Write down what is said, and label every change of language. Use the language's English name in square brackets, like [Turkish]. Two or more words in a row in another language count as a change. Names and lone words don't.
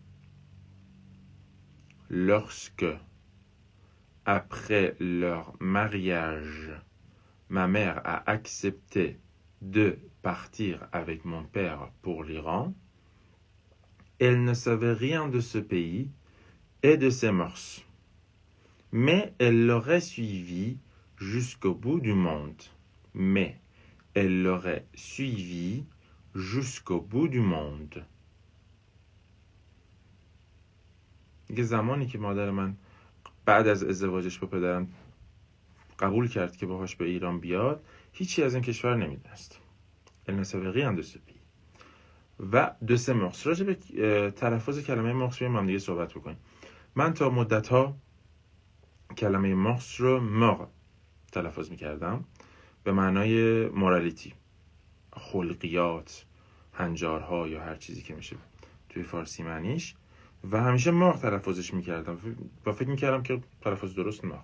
[French] Lorsque, après leur mariage, ma mère a accepté de partir avec mon père pour l'Iran, elle ne savait rien de ce pays et de ses mœurs, mais elle l'aurait suivi jusqu'au bout du monde. Mais elle l'aurait suivi jusqu'au bout du monde. [Persian] یه زمانی که مادر من بعد از ازدواجش با پدرم قبول کرد که باهاش به ایران بیاد، هیچی از این کشور نمیدونست. [French] Elle ne savait rien de ce pays. و de ses mœurs. [Persian] راجع به تلفظ کلمه مارس با هم دیگه صحبت بکنیم. من تا مدت‌ها کلمه مارس رو مار تلفظ می‌کردم به معنای مورالیتی، خلقیات، هنجارها یا هر چیزی که میشه توی فارسی معنیش، و همیشه مار تلفظش میکردم و فکر میکردم که تلفظ درست مار.